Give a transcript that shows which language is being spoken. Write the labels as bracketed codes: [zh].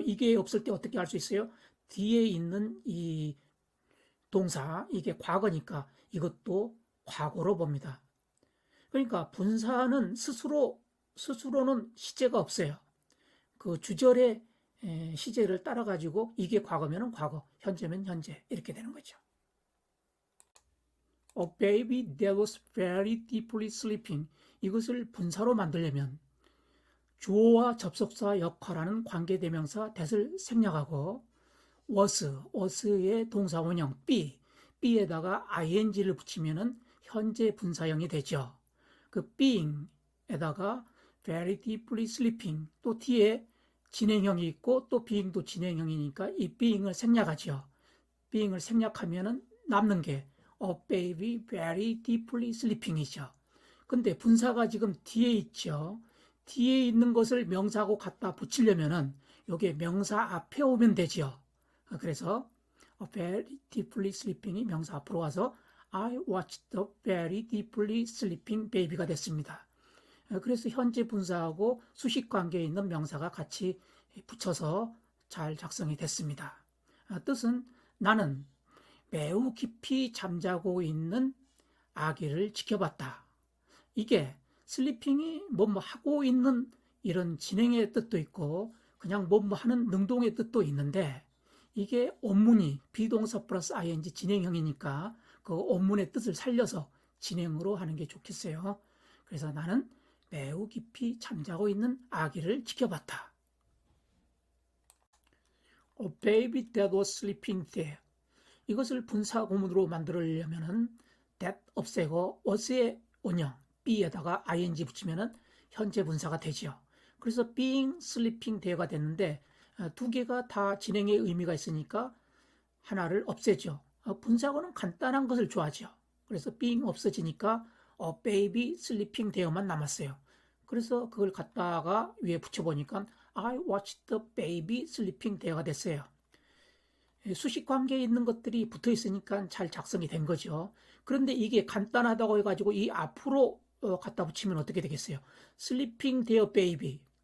[ko] 이게 없을 때 어떻게 알 수 있어요? 뒤에 있는 이 동사, 이게 과거니까 이것도 과거로 봅니다. 그러니까 분사는 스스로는 시제가 없어요. 그 주절의 시제를 따라가지고 이게 과거면 과거, 현재면 현재 이렇게 되는 거죠. [en] A baby that was very deeply sleeping. [ko] 이것을 분사로 만들려면 주어와 접속사 역할하는 관계대명사 that을 생략하고 was의 동사 원형 be에다가 ing를 붙이면은 현재 분사형이 되죠. 그 being에다가 [en] very deeply sleeping [ko] 또 뒤에 진행형이 있고 또 being도 진행형이니까 이 being을 생략하죠. being을 생략하면은 남는 게 [en] a baby very deeply sleeping [ko] 이죠. 근데 분사가 지금 뒤에 있죠. 뒤에 있는 것을 명사하고 갖다 붙이려면은 이게 명사 앞에 오면 되죠. 그래서 very deeply sleeping이 명사 앞으로 와서 [en] I watched the very deeply sleeping baby [ko] 가 됐습니다. 그래서 현재 분사하고 수식 관계에 있는 명사가 같이 붙여서 잘 작성이 됐습니다. 뜻은 나는 매우 깊이 잠자고 있는 아기를 지켜봤다. 이게 슬리핑이 뭐뭐 하고 있는 이런 진행의 뜻도 있고 그냥 뭐뭐 하는 능동의 뜻도 있는데 이게 원문이 비동사 플러스 ing 진행형이니까 그 원문의 뜻을 살려서 진행으로 하는 게 좋겠어요. 그래서 나는 매우 깊이 잠자고 있는 아기를 지켜봤다. [en] A baby that was sleeping there. [ko] 이것을 분사 구문으로 만들려면은 that 없애고 was의 원형 be에다가 ing 붙이면은 현재 분사가 되죠. 그래서 being, sleeping there가 됐는데 두 개가 다 진행의 의미가 있으니까 하나를 없애죠. 분사구는 간단한 것을 좋아하죠. 그래서 being 없어지니까 [en] a baby sleeping there [ko] 만 남았어요. 그래서 그걸 갖다가 위에 붙여보니까 [en] I watched the baby sleeping there [ko] 가 됐어요. 수식 관계에 있는 것들이 붙어 있으니까 잘 작성이 된 거죠. 그런데 이게 간단하다고 해가지고 이 앞으로 갖다 붙이면 어떻게 되겠어요? [en] Sleeping there baby.